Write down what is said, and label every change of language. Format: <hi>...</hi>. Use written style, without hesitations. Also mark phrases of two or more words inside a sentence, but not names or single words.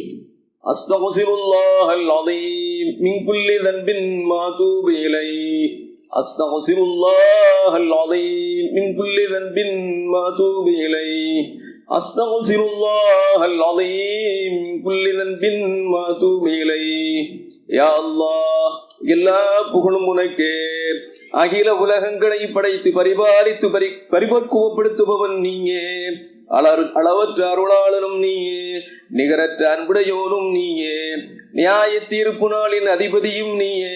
<ar>أستغفر الله العظيم من كل ذنب وأتوب إليه. أستغفر الله العظيم من كل ذنب وأتوب إليه. أستغفر الله العظيم من كل ذنب وأتوب إليه. يا الله</ar> <ta>எல்லா புகழும் உனக்கே. அகில உலகங்களை படைத்து பரிபாலித்து பரிபக்குவப்படுத்துபவன் நீயே. அளவற்ற அருளாளனும் நீயே, நிகரற்ற அன்புடையோனும் நீயே, நியாய தீர்ப்பு நாளின் அதிபதியும் நீயே.</ta>